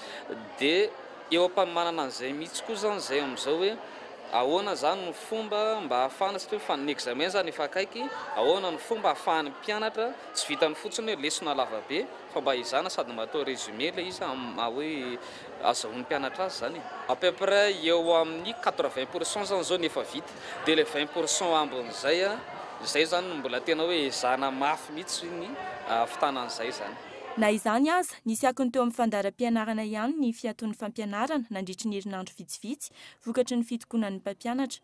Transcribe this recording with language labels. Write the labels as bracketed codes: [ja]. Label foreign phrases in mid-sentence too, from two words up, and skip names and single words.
[mg] dia eo am-panomanana an'izay mihitsy koa zany zay amin'izao hoe ahoana zany ny fomba mba ahafahana satria fa ny examen zany efa akaiky ahoana ny fomba ahafahan'ny mpianatra tsy vitany fotsiny hoe lesona lava be fa mba izana sady mba atao résumé le izy hoe azahoan'ny mpianatra azy zany [fr] à peu près [mg] eo amin'ny 80% zany zao nefa vita dia le 20% ambin'izay zay zany mbola tena hoe zana mafy mihitsy ny fitanan'izay zany. Na izany aza nisy akony teo amin'ny fandaharam-pianarana ihany ny fiaton'ny fampianarana nandritry ny herinandro vitsivitsy vokatry ny fitokonan'ny mpampianatra.